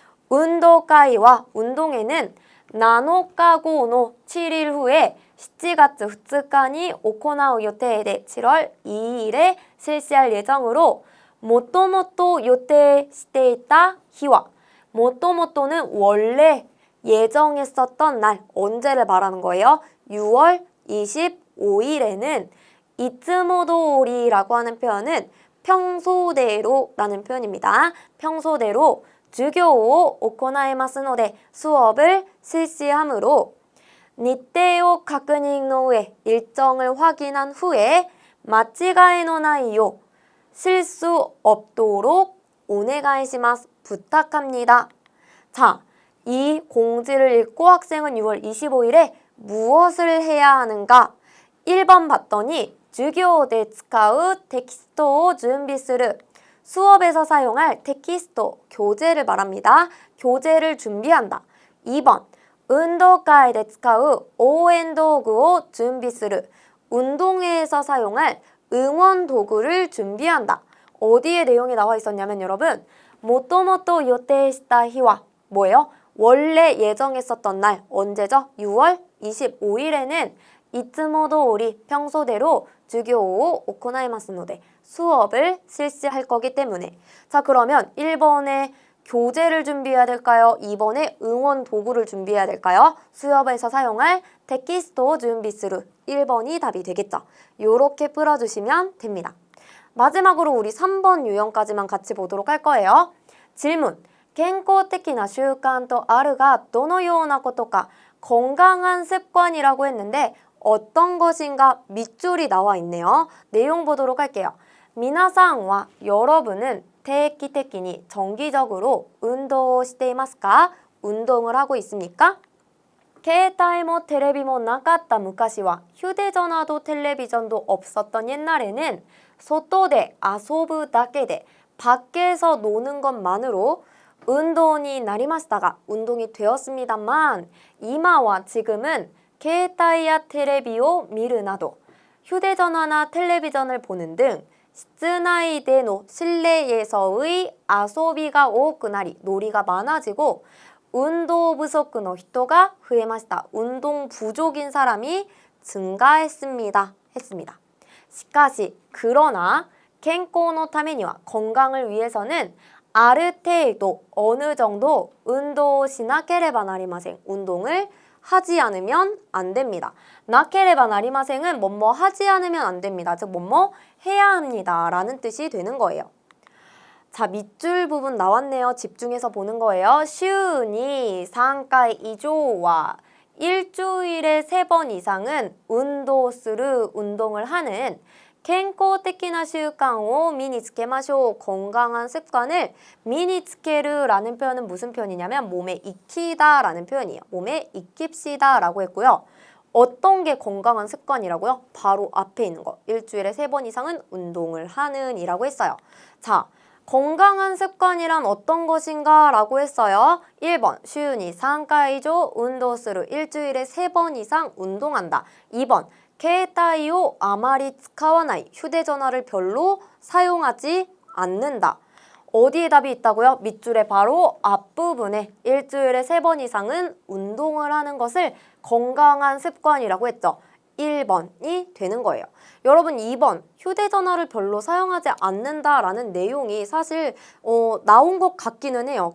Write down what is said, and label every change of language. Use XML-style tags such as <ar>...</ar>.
<ko>운동회와 운동회는</ko> <ja>7日後の</ja> <ko>7일 후에</ko> <ja>7月2日に行う予定で</ja> <ko>7월 2일에 실시할 예정으로</ko> <ja>もともと予定していた日は</ja> <ko>もともと는 원래 예정했었던 날 언제를 말하는 거예요? 6월 25일에는</ko> <ja>いつも通り</ja> <ko>라고 하는 표현은 평소대로 라는 표현입니다. 평소대로</ko> <ja>授業を行いますので</ja> <ko>수업을 실시하므로</ko> <ja>日程を確認の上</ja> <ko>일정을 확인한 후에</ko> <ja>間違いのないよう</ja> <ko>실수 없도록</ko> <ja>お願いします</ja> <ko>부탁합니다. 자, 이 공지를 읽고 학생은 6월 25일에 무엇을 해야 하는가? 1번 봤더니</ko> <ja>授業で使うテキストを準備する.</ja> <ko>수업에서 사용할 테키스토, 교재를 말합니다. 교재를 준비한다. 2번,</ko> <ja>運動会で使う応援道具を準備する.</ja> <ko>운동회에서 사용할 응원 도구를 준비한다. 어디에 내용이 나와 있었냐면 여러분,</ko> <ja>もともと予定した日は</ja> <ko>뭐예요? 원래 예정했었던 날, 언제죠? 6월 25일에는</ko> <ja>いつも通り</ja> <ko>평소대로</ko> <ja>授業を行いますので</ja> <ko>수업을 실시할 거기 때문에. 자, 그러면 1번에 교재를 준비해야 될까요? 2번에 응원 도구를 준비해야 될까요? 수업에서 사용할 테키스토 준비스루 1번이 답이 되겠죠. 요렇게 풀어주시면 됩니다. 마지막으로 우리 3번 유형까지만 같이 보도록 할 거예요. 질문.</ko> <ja>健康的な習慣とあるがどのようなことか</ja> <ko>건강한 습관이라고 했는데 어떤 것인가 밑줄이 나와 있네요. 내용 보도록 할게요.</ko> <ja>皆さんは</ja> <ko>여러분은</ko> <ja>定期的に</ja> <ko>정기적으로 운동을</ko> <ja>していますか?</ja> <ko>운동을 하고 있습니까?</ko> <ja>携帯もテレビもなかった昔は</ja> <ko>휴대전화도 텔레비전도 없었던 옛날에는</ko> <ja>外で遊ぶだけで</ja> <ko>밖에서 노는 것만으로 운동이</ko> <ja>なりましたが</ja> <ko>운동이 되었습니다만</ko> <ja>今は</ja> <ko>지금은</ko> <ja>携帯やテレビを見るなど</ja> <ko>휴대전화나 텔레비전을 보는 등</ko> <ja>室内での</ja> <ko>실내에서의</ko> <ja>遊びが多くなり</ja> <ko>놀이가 많아지고 운동 부족의</ko> <ja>人が 増えました.</ja> <ko>운동 부족인 사람이 증가했습니다. 했습니다.</ko> <ja>しかし</ja> <ko>그러나</ko> <ja>健康のためには</ja> <ko>건강을 위해서는</ko> <ja>ある程度</ja> <ko>어느 정도 운동</ko> <ja>しなければなりません.</ja> <ko>운동을 하지 않으면 안 됩니다. 나케레바 나리마생은 뭐뭐 하지 않으면 안 됩니다. 즉 뭐뭐 해야 합니다. 라는 뜻이 되는 거예요. 자, 밑줄 부분 나왔네요. 집중해서 보는 거예요. 슈니 3回 이조와 일주일에 3번 이상은 운동스루 운동을 하는</ko> <ja>健康的な習慣を身につけましょう.</ja> <ko>건강한 습관을</ko> <ja>身につける</ja> <ko>라는 표현은 무슨 표현이냐면 몸에 익히다 라는 표현이에요. 몸에 익힙시다 라고 했고요. 어떤 게 건강한 습관이라고요? 바로 앞에 있는 거. 일주일에 3번 이상은 운동을 하는 이라고 했어요. 자, 건강한 습관이란 어떤 것인가 라고 했어요. 1번, 슈니 3回以上 운동스루 일주일에 3번 이상 운동한다. 2번,</ko> <ja>携帯をあまり使わない.</ja> <ko>휴대전화를 별로 사용하지 않는다. 어디에 답이 있다고요? 밑줄에 바로 앞부분에 일주일에 3번 이상은 운동을 하는 것을 건강한 습관이라고 했죠. 1번이 되는 거예요. 여러분 2번 휴대전화를 별로 사용하지 않는다라는 내용이 사실 나온 것 같기는 해요.</ko>